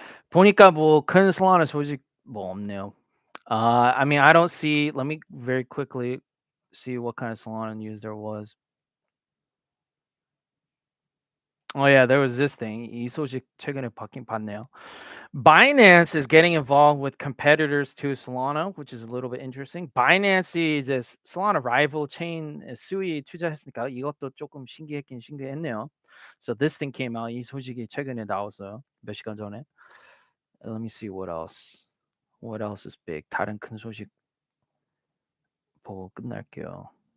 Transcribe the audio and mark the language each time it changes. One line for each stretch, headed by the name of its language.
Korean: 보니까 뭐 큰 Solana 소식 뭐 없네요.
English: I mean, I don't see. Let me very quickly see what kind of Solana news there was. Oh yeah, there was this thing.
Korean: 이 소식 최근에 봤네요.
English: Binance is getting involved with competitors to Solana, which is a little bit interesting.
Korean: Binance이 이제 Solana rival chain 수위 투자했으니까 이것도 조금 신기했네요.
English: So this thing came out.
Korean: 이 소식이 최근에 나왔어요. 몇 시간 전에.
English: Let me see what else. What else is big?
Korean: 다른 큰 소식 보고 끝날게요.